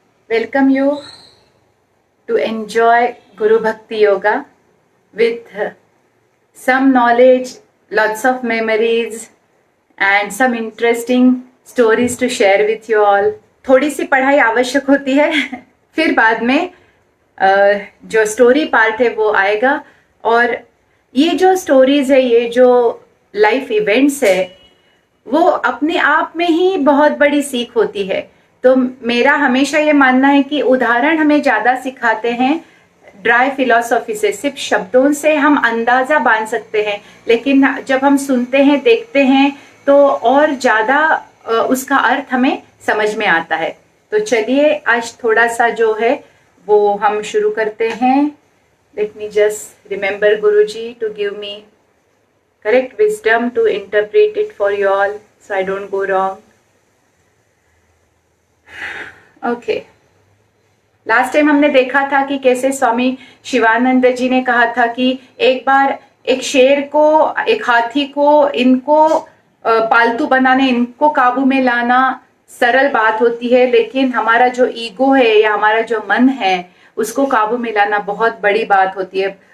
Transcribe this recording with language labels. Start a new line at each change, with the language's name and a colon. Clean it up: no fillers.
English: Welcome you to enjoy Guru Bhakti Yoga with some knowledge, lots of memories and some interesting stories to share with you all.
Hindi: थोड़ी सी पढ़ाई आवश्यक होती है फिर बाद में जो स्टोरी पार्ट है वो आएगा। और ये जो स्टोरीज है, ये जो लाइफ इवेंट्स है, वो अपने आप में ही बहुत बड़ी सीख होती है। तो मेरा हमेशा ये मानना है कि उदाहरण हमें ज़्यादा सिखाते हैं ड्राई फिलॉसफी से। सिर्फ शब्दों से हम अंदाज़ा बांध सकते हैं, लेकिन जब हम सुनते हैं, देखते हैं, तो और ज़्यादा उसका अर्थ हमें समझ में आता है। तो चलिए आज थोड़ा सा जो है वो हम शुरू करते हैं।
English: Let me just remember Guruji to give me correct wisdom to interpret it for you all so I don't go wrong. Okay, last time
Hindi: हमने देखा था कि कैसे स्वामी शिवानंद जी ने कहा था कि एक बार एक शेर को, एक हाथी को, इनको पालतू बनाने, इनको काबू में लाना सरल बात होती है, लेकिन हमारा जो ईगो है या हमारा जो मन है उसको काबू में लाना बहुत बड़ी बात होती है।